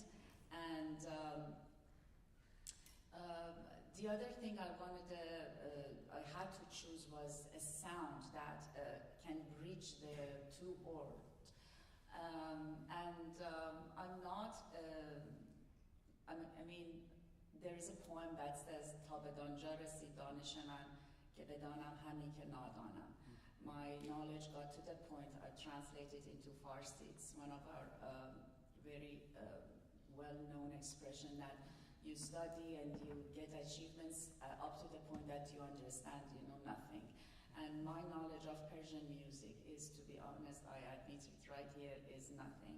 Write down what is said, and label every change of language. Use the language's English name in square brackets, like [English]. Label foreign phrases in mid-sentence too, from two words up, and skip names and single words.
[English] And the other thing I had to choose was a sound that can bridge the 2 worlds. I'm not, I mean, there is a poem that says, [Persian] "تا بدانجا رسید دانش من, که بدانم همی که نادانم." [English] My knowledge got to the point I translated into Farsi. It's one of our very well-known expression that you study and you get achievements up to the point that you understand you know nothing. And my knowledge of Persian music is, to be honest, I admit it right here, is nothing.